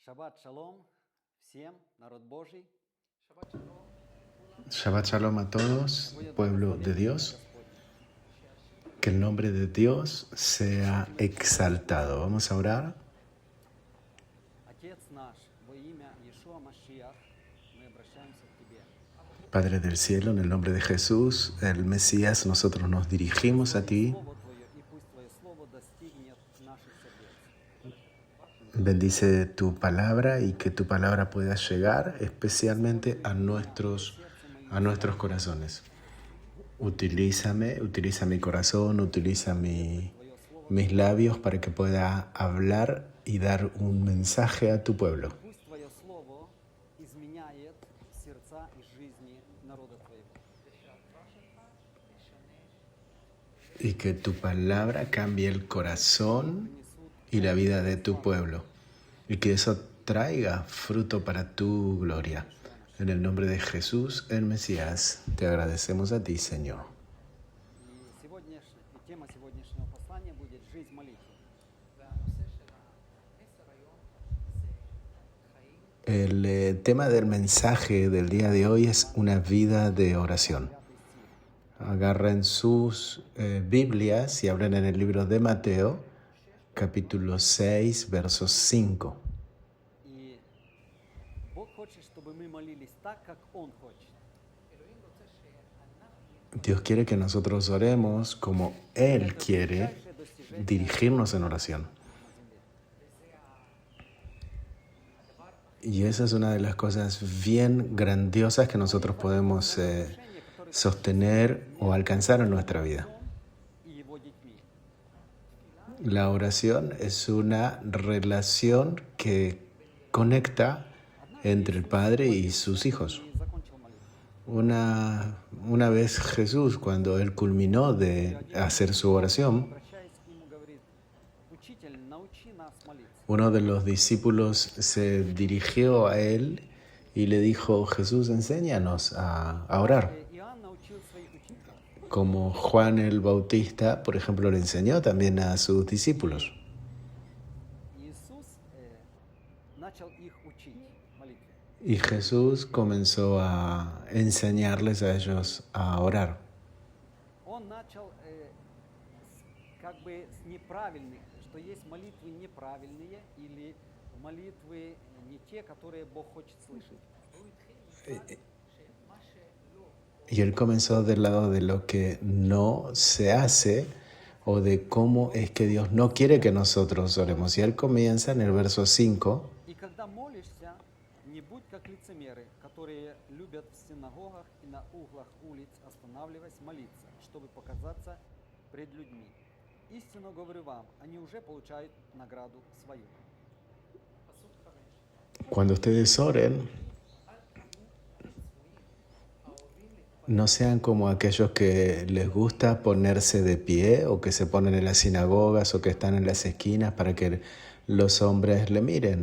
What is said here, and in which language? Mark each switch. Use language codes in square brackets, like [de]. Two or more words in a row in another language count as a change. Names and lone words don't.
[he] שבת שלום [ru] всем, народ Божий. [he] שבת שלום [es] a todos, [ru] Будет [es] pueblo de [ru] благословение [es] Dios. [ru] Господне. [es] Que el nombre de Dios sea exaltado. Vamos a orar. [ru] Отец наш, во имя Иешуа Машиах, мы обращаемся к Тебе. [es] Padre del cielo, en el nombre de Jesús, el Mesías, nosotros nos dirigimos a ti. [ru] Слово Твое, и пусть Твое Слово достигнет наших сердец. [es] Bendice tu palabra y que tu palabra pueda llegar especialmente a nuestros corazones. Utilízame, utiliza mi corazón, utiliza mis labios para que pueda hablar y dar un mensaje a tu pueblo. [ru] Пусть Твое Слово изменяет сердца и жизни народа Твоего. [es] Y que tu palabra cambie el corazón y la vida de tu pueblo. Y que eso traiga fruto para tu gloria. En el nombre de Jesús, el Mesías, te agradecemos a ti, Señor. [ru] И тема сегодняшнего послания будет «Жизнь молитвы». [es] El tema del mensaje del día de hoy es una vida de oración. Agarren sus Biblias y abren en el libro de Mateo, capítulo 6, verso 5. [ru] И Бог хочет, чтобы мы молились так, как Он хочет. [es] Dios quiere que nosotros oremos como Él quiere dirigirnos en oración. Y esa es una de las cosas bien grandiosas que nosotros podemos sostener o alcanzar en nuestra vida. [ru] И Его детьми. [es] La oración es una relación que conecta entre el Padre y sus hijos. [ru] И закончил молитву. [es] Una vez Jesús, cuando Él culminó de hacer su oración, [ru] Обращаясь к Нему, говорит: «Учитель, научи нас молиться». [es] uno de los discípulos se dirigió a Él y le dijo: Jesús, enséñanos a orar. [ru] Иоанн научил своих учеников. [es] Como Juan el Bautista, por ejemplo, le enseñó también a sus discípulos. [ru] Иисус начал их учить молитве. [es] Y Jesús comenzó a enseñarles a ellos a orar. [ru] Он начал как бы с неправильных, что есть молитвы неправильные или молитвы не те, которые Бог хочет слышать. [es] Y Él comenzó del lado de lo que no se hace o de cómo es que Dios no quiere que nosotros oremos. Y Él comienza en el verso 5. [ru] И когда молишься, не будь как лицемеры, которые любят в синагогах и на углах улиц, останавливаясь, молиться, чтобы показаться пред людьми. Истинно говорю вам, они уже получают награду свою. [es] Cuando ustedes oren, no sean como aquellos que les gusta ponerse de pie o que se ponen en las sinagogas o que están en las esquinas para que los hombres le miren.